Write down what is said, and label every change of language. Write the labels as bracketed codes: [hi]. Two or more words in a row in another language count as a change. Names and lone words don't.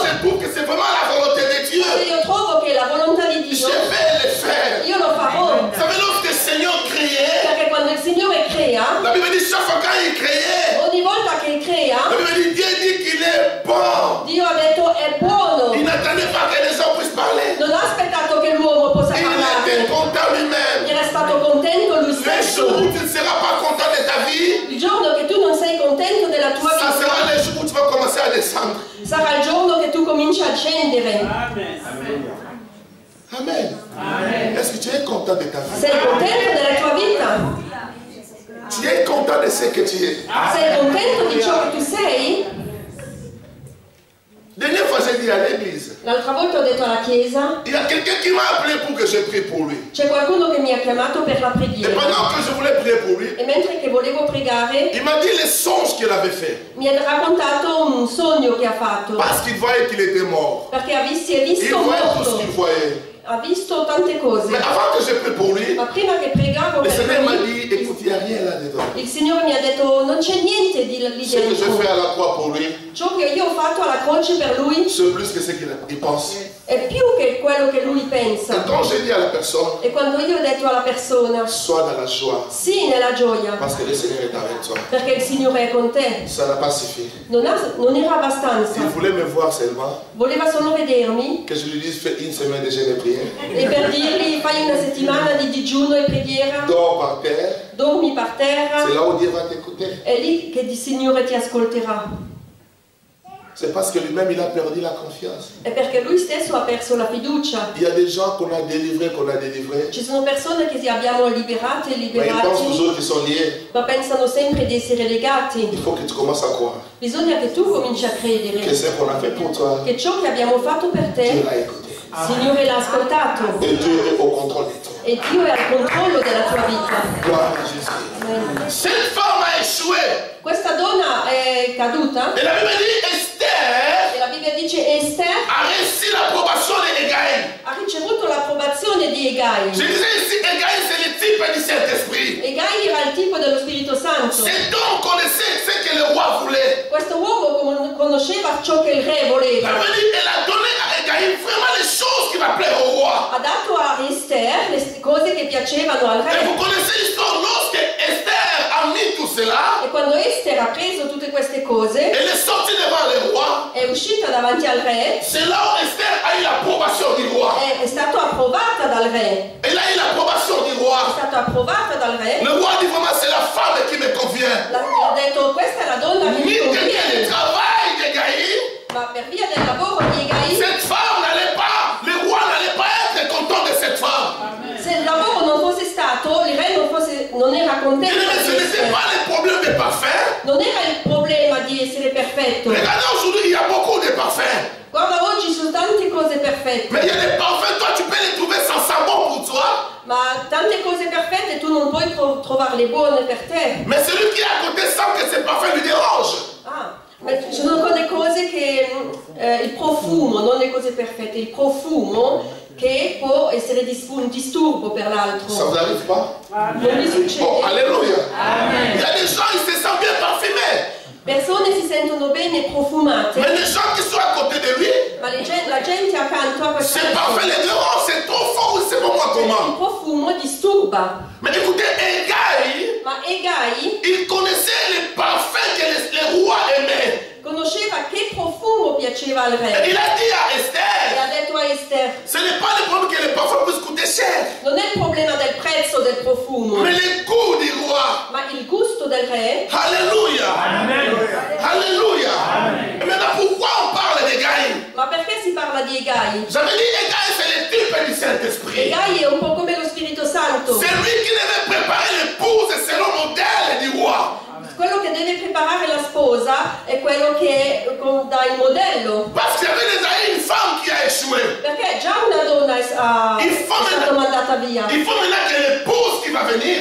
[fr] je trouve que c'est vraiment la volonté de Dieu, [it] se io trovo che è la volontà di [fr] je [it] Dio, [fr] vais le faire. [it] io lo farò. [fr] Vous savez, lorsque le Seigneur créait, [it] Perché quando il Signore crea, [fr] la Bible dit chaque fois quand il créait, [it] ogni volta che crea, [fr] la Bible dit Dieu dit qu'il est bon. [it] Dio ha detto è buono. [fr] Il n'attendait pas que les gens puissent parler. [it] Non ha aspettato che l'uomo possa [fr] Il était [it] parlare. [fr] content lui-même. [it] Era stato contento lui [fr] Le jour [it] stesso. [fr] où tu ne seras pas content de ta vie, [it] Il giorno che tu non sei contento della tua [fr] ça [it] vita, [fr] sera le jour où tu vas commencer à descendre. [it] sarà il giorno che tu cominci a scendere. Amen. [fr] Est-ce que tu es content de ta vie? [it] Sei contento della tua vita? [fr] Tu es content de ce que tu es. [it] Sei contento di ciò che tu sei? [fr] Dernière fois, j'ai dit à l'église, [it] L'altra volta ho detto alla chiesa, [fr] il y a quelqu'un qui m'a appelé pour que je prie pour lui. [it] c'è qualcuno che mi ha chiamato per la [fr] Et [it] preghiera. [fr] pendant que je voulais prier pour lui, [it] E mentre che volevo pregare, [fr] il m'a dit les songes qu'il avait fait. [it] mi ha raccontato un sogno che ha fatto. [fr] Parce qu'il voyait qu'il était mort. [it] Perché si è [fr] Il [it] visto [fr] voyait tout ce [it] morto. [fr] qu'il voyait. [it] ha visto tante cose. [fr] Mais avant que je prie pour lui, [it] Ma prima che pregavo [fr] le [it] per [fr] Seigneur m'a [it] lui, [fr] dit, écoute, il n'y a rien là-dedans. [it] il Signore mi ha detto non c'è niente di lì [fr] Ce que je [it] dentro. [fr] fais à la croix pour lui, [it] Ciò che io ho fatto alla croce per lui [fr] c'est plus que ce qu'il pense. [it] è più che quello che lui [fr] Et [it] pensa. [fr] quand j'ai dit à la personne, [it] E quando io ho detto alla persona, [fr] sois dans la joie, [it] sì nella gioia, [fr] parce que le Seigneur est avec toi, [it] perché il Signore è con te, [fr] ça n'a pas suffi. [it] non era abbastanza. [fr] Il voulait me voir seulement, [it] Voleva solo vedermi [fr] que je lui dise, fais une semaine de jeûne et prière, [it] e per dirgli fai una settimana di digiuno e preghiera, [fr] dors par terre, [it] dormi per terra, [fr] c'est là où Dieu va t'écouter. [it] è lì che il Signore ti ascolterà. [fr] C'est parce que lui-même, il a perdu la confiance. [it] È perché lui stesso ha perso la fiducia. [fr] Il y a des gens qu'on a délivrés, [it] Ci sono persone che abbiamo liberate e [fr] mais ils pensent [it] liberati, [fr] toujours qu'ils sont liés. [it] ma pensano sempre di essere legati. [fr] Il faut que tu commences à croire [it] Bisogna che tu cominci a [fr] que [it] credere [fr] ce qu'on a fait pour toi, [it] che ciò che abbiamo fatto per [fr] Dieu [it] te, [fr] l'a écouté. [it] il Signore l'ha ascoltato [fr] Et Dieu est au contrôle de toi. [it] e Dio è al controllo della tua vita. [fr] Gloire à Jésus. [it] Amen. [fr] Cette femme a échoué. [it] Questa donna è caduta [fr] Et la Bible dit, Esther [it] e la Bibbia dice Esther [fr] a reçu l'approbation de Hégaï. [it] ha ricevuto l'approvazione di Egai. [fr] Je disais ici, Hégaï, c'est le type du Saint-Esprit. [it] Egai era il tipo dello Spirito Santo. [fr] Cet homme connaissait ce que le roi voulait. [it] Questo uomo conosceva ciò che il re [fr] La [it] voleva. [fr] Bible dit, elle a donné à Hégaï vraiment les choses qui va plaire au roi. [it] Ha dato a Esther le cose che piacevano al [fr] Et vous [it] re. [fr] connaissez l'histoire, lorsque Esther a mis tout cela, [it] E quando Esther ha preso tutte queste cose, [fr] elle est sortie devant le roi. [it] è uscita davanti al re, [fr] C'est là où Esther a eu l'approbation du roi. [it] è stata approvata dal re. [fr] Elle a eu l'approbation du [it] È [fr] roi. [it] stata approvata dal re. [fr] Le roi dit vraiment, c'est la femme qui me convient. [it] Ha detto questa è la donna che mi [fr] Ni que bien le [it] conviene. [fr] travail d'Hégaï, [it] Ma per via del lavoro di Egai, [fr] cette femme n'allait pas, le roi n'allait pas être content de cette femme. [it] se il lavoro non fosse stato, il re non era contento [fr] Mais ce [it] di [fr] n'était [it] essere. [fr] pas le problème des parfums. [it] Non era il problema di essere perfetto. [fr] Regardez aujourd'hui, il y a beaucoup de parfums. [it] Guarda, oggi sono tante cose perfette, [fr] Mais il y a des parfums, toi tu peux les trouver sans savon pour toi. [it] ma tante cose perfette tu non puoi trovarle buone per te. [fr] Mais celui qui est à côté sent que ces parfums lui dérangent. [it] Ah, ma ci sono quelle cose che il profumo, non le cose perfette, il profumo che può essere un disturbo per [fr] Ça [it] l'altro. [fr] vous arrive pas? [it] Non mi succede. [fr] Oh, alléluia. Il y a des gens, ils se sentent bien parfumés. [it] Persone si sentono bene profumate, [fr] Mais les gens qui sont à côté de lui, [it] ma la gente accanto a questa [fr] ces parfums les dérangent, c'est trop fort ou c'est pas moi [it] il [fr] comment. [it] profumo disturba. [fr] Mais écoutez, Hégaï, [it] Ma Egai [fr] il connaissait les parfums que les rois aimaient. [it] conosceva che profumo piaceva al [fr] Et [it] re [fr] il a dit à [it] e [fr] Esther, [it] ha detto a Esther: [fr] ce n'est pas le problème que les parfums puissent coûter cher, [it] non è il problema del prezzo del profumo, [fr] mais le goût du roi. [it] ma il gusto del re. [fr] Alléluia. [it] Amen. [fr] Alléluia. Et maintenant, pourquoi on parle d'Hégaï? [it] Ma perché si parla di Egai? [fr] J'avais dit, Hégaï, c'est le type du Saint-Esprit. [it] Egai è un po' come lo Spirito Santo, [fr] C'est lui qui devait préparer l'épouse selon le modèle du roi. [it] quello che deve preparare la sposa è quello che dà il modello, [fr] Parce qu'il y avait déjà une femme qui a échoué. [it] perché già una donna è stata mandata via [fr] Il faut maintenant que l'épouse qui va venir